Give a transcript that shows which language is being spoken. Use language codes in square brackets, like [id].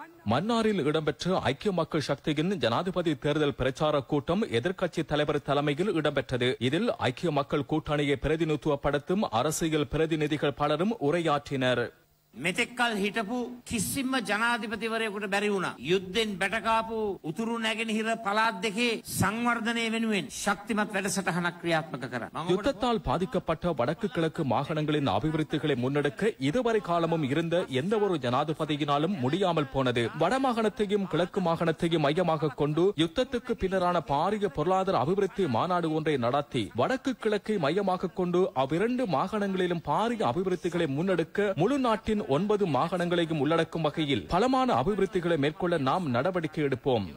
[ta] மன்னாரில் இடம்பெற்ற ஐக்கிய மக்கள் சக்தியின் ஜனாதிபதி தேர்தல் பிரச்சார கூட்டம் எதிர்க்கட்சி தலைவர் தலைமையில் இடம்பெற்றது. இதில் ஐக்கிய மக்கள் கூட்டணியை பிரதிநிதித்துவப்படுத்தும் அரசியல் பிரதிநிதிகள் பலரும் உரையாற்றினர். [si] මෙතෙක්කල් හිටපු කිසිම ජනාධිපතිවරයෙකුට බැරි වුණා යුද්ධෙන් බැටකාපු උතුරු නැගෙනහිර පළාත් දෙකේ සංවර්ධනය වෙනුවෙන් ශක්තිමත් වැඩසටහනක් ක්‍රියාත්මක කරා. [ta] யுத்தத்தால் பாதிக்கப்பட்ட வடக்கு கிழக்கு மாகாணங்களின் அபிவிருத்திகளை முன்னெடுக்க இதுவரை காலமும் இருந்த எந்த ஒரு ஜனாதிபதியினாலும் முடியாமல் போனது. வடமாகாணத்தையும் கிழக்கு மாகாணத்தையும் மையமாக கொண்டு யுத்தத்துக்கு பின்னரான பாரிய பொருளாதார அபிவிருத்தி மாநாடு ஒன்றை நடத்தி வடக்கு கிழக்கை மையமாக கொண்டு அவ்விரண்டு மாகாணங்களிலும் பாரிய அபிவிருத்திகளை முன்னெடுக்க முழு நாட்டின் 9 மாகாணங்களையும் உள்ளடக்கும் வகையில் பலமான அபிவிருத்திகளை மேற்கொள்ள நாம் நடவடிக்கை எடுப்போம்.